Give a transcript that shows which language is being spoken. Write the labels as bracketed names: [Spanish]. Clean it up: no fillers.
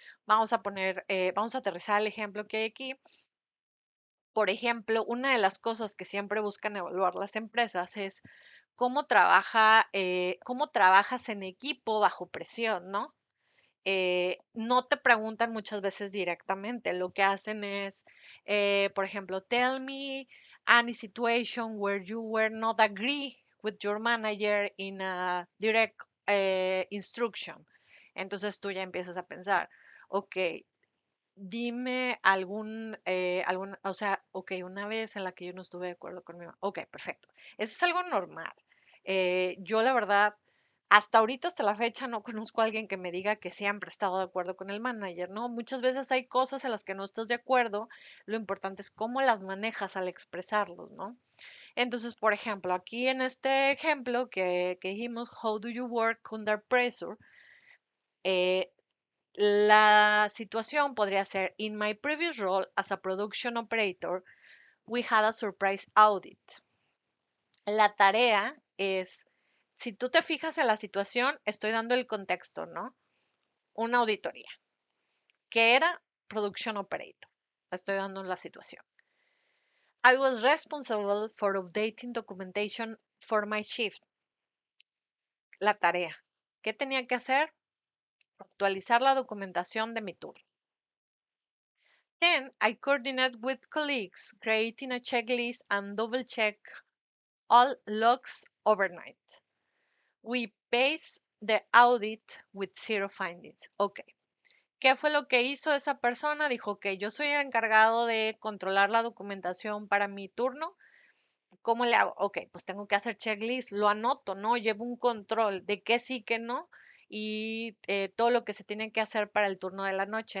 [Spanish] Vamos a aterrizar el ejemplo que hay aquí. Por ejemplo, una de las cosas que siempre buscan evaluar las empresas es cómo trabajas en equipo bajo presión, ¿no? No te preguntan muchas veces directamente. Lo que hacen es, por ejemplo, [English] tell me any situation where you were not agree with your manager in a direct instruction. [Spanish] Entonces tú ya empiezas a pensar, ok, dime o sea, ok, una vez en la que yo no estuve de acuerdo con mi mamá. Ok, perfecto. Eso es algo normal. Yo la verdad, hasta ahorita, hasta la fecha, no conozco a alguien que me diga que siempre ha estado de acuerdo con el manager, ¿no? Muchas veces hay cosas en las que no estás de acuerdo. Lo importante es cómo las manejas al expresarlos, ¿no? Entonces, por ejemplo, aquí en este ejemplo que dijimos, [English] How do you work under pressure? [Spanish] Eh, la situación podría ser, [English] in my previous role as a production operator, we had a surprise audit. [Spanish] La tarea es, si tú te fijas en la situación, estoy dando el contexto, ¿no? Una auditoría, que era production operator. Estoy dando la situación. [English] I was responsible for updating documentation for my shift. [Spanish] La tarea. ¿Qué tenía que hacer? Actualizar la documentación de mi turno. [English] Then I coordinate with colleagues, creating a checklist and double check all logs overnight. We pace the audit with zero findings. Ok. [Spanish] ¿Qué fue lo que hizo esa persona? Dijo que yo soy el encargado de controlar la documentación para mi turno. ¿Cómo le hago? Ok, pues tengo que hacer checklist, lo anoto, ¿no? Llevo un control de qué sí, qué no y todo lo que se tiene que hacer para el turno de la noche.